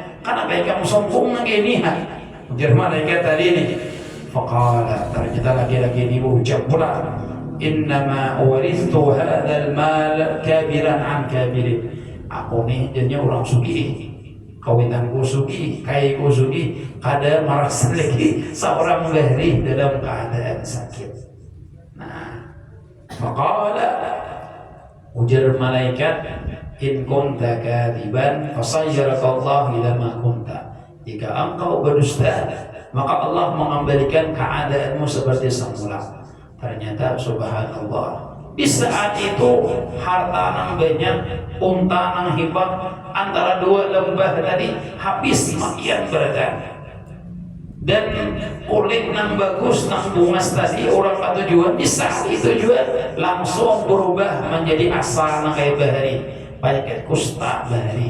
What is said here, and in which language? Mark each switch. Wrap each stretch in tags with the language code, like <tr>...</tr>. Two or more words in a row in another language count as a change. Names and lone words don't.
<bjn>Karena ikam sombong nang ini. Ujar malaikat tadi ini, faqala, ternyata lagi-lagi ini ucap pula,</bjn> <ar>إنما ورثت هذا المال كابرا عن كابر.</ar> <bjn>Aku nih jadinya orang sugih, kawitanku sugih, kaiku sugih, kada merasa lagi seorang bahri dalam keadaan sakit. Nah, faqala, ujar malaikat,</bjn> <ar>إن كنت كاذبا فصيرك الله إلى ما كنت.</ar> <id>Jika engkau berdusta, maka Allah mengembalikan keadaanmu seperti semula.</id> <bjn>Ternyata subhanallah, di saat itu harta nang banyak, unta nang hebat, antara dua lembah tadi habis makian berada. Dan kulit nang bagus nang bungas tadi orang ketujuan, di saat itu juga langsung berubah menjadi asal nang kayak bahari, penyakit kusta bahari.</bjn>